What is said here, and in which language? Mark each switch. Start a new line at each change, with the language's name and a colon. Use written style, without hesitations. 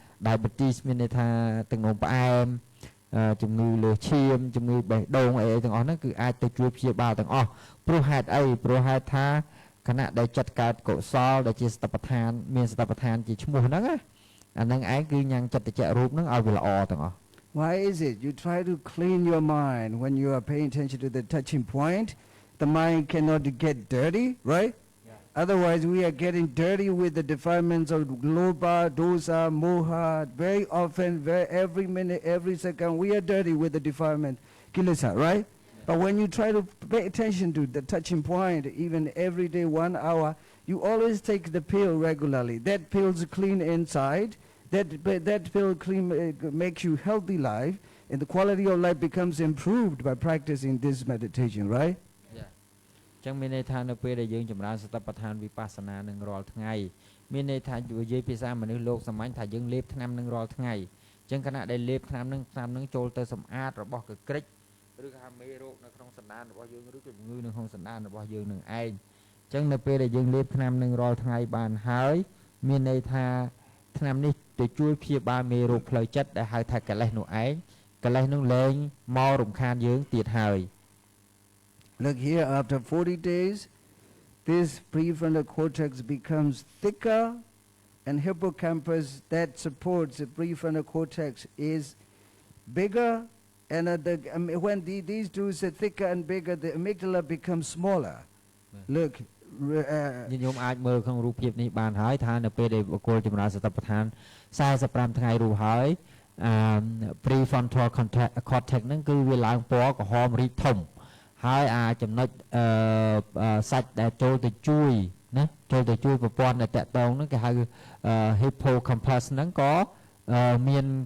Khmer: diabetes មានន័យថាទឹកនោមផ្អែមជំងឺលើឈាមជំងឺបេះដូងអីទាំងអស់ហ្នឹងគឺអាចទៅជួយព្យាបាលទាំងអស់ព្រោះហេតុអីព្រោះហេតុថាគណៈដែលចិត្តកើតកុសលដែលជាសតបដ្ឋានមានសតបដ្ឋានជាឈ្មោះហ្នឹងណាអាហ្នឹងឯងគឺញ៉ាំងចិត្តចៈរូបហ្នឹងឲ្យវាល្អទាំងអស់
English: Why is it? You try to clean your mind when you are paying attention to the touching point. The mind cannot get dirty, right? Yeah. Otherwise, we are getting dirty with the defilements of loba, dosa, moha. Very often, every minute, every second, we are dirty with the defilement, kilesa, right? Yeah. But when you try to pay attention to the touching point, even every day, 1 hour, you always take the pill regularly. That pill's clean inside. That pill clean makes you healthy life, and the quality of life becomes improved by practicing this meditation, right? Yeah.
Khmer: ចឹងមានន័យថានៅពេលដែលយើងចម្រើនសតិប្បដ្ឋានវិបស្សនានឹងរាល់ថ្ងៃមានន័យថានិយាយភាសាមនុស្សលោកសាមញ្ញថាយើងលេបថ្នាំនឹងរាល់ថ្ងៃចឹងខណៈដែលលេបថ្នាំនឹងចូលទៅសម្អាតរបស់កក្រិចឬក៏មេរោគនៅក្នុងសន្តានរបស់យើងឬក៏ជំងឺនៅក្នុងសន្តានរបស់យើងនឹងឯងចឹងនៅពេលដែលយើងលេបថ្នាំនឹងរាល់ថ្ងៃបានហើយមានន័យថាថ្នាំនេះទៅជួយព្យាបាលមេរោគផ្លូវចិត្តដែលហៅថាកិលេសនោះឯងកិលេសនោះលែងមករំខានយើងទៀតហើយ
English: Look here, after 40 days, this prefrontal cortex becomes thicker, and hippocampus that supports the prefrontal cortex is bigger, and when these two are thicker and bigger, the amygdala becomes smaller. Look.
Khmer: ខ្ញុំអាចមើលក្នុងរូបភាពនេះបានហើយថានៅពេលដែលបុគ្គលចម្រើនសតិប្បដ្ឋាន45ថ្ងៃរួចហើយ prefrontal cortex ហ្នឹងគឺវាឡើងពណ៌ក្រហមរីកធំហើយចំណុចសាច់ដែលចូលទៅជួយណាចូលទៅជួយប្រព័ន្ធដែលតាក់ទងហ្នឹងគេហៅ hippocampus ហ្នឹងក៏មាន